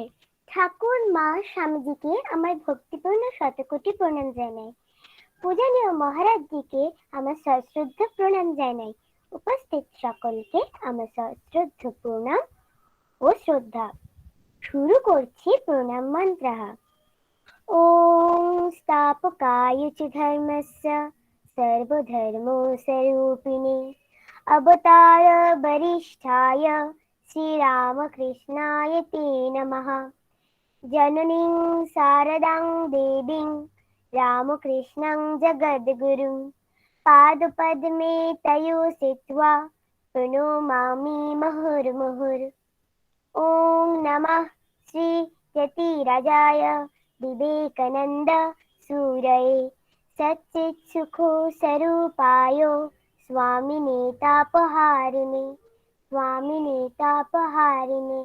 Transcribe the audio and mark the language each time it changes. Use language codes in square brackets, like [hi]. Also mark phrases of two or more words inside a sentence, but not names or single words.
[bn] ঠাকুর, মা, স্বামীজিকে আমার ভক্তিপূর্ণ শতকোটি প্রণাম জানাই। পূজনীয় মহারাজজিকে আমার সশ্রদ্ধ প্রণাম জানাই। উপস্থিত সকলকে আমার সশ্রদ্ধ প্রণাম ও শ্রদ্ধা। শুরু করছি প্রণাম মন্ত্র। [sa] ওম স্থাপকায় চ ধর্মস্য सर्वधर्मस्वरूपिणे अवतार वरिष्ठाय श्रीरामकृष्णाय ते नमः। जननीं शारदां देवीं रामकृष्णं जगद्गुरुं पादपद्मे तयो स्थित्वा प्रणमामि मुहुर्मुहुः। ॐ नमः श्री यतिराजाय विवेकानन्द सूरये सच्चित्सुखो स्वरूपाय स्वामिने तापहारिणे।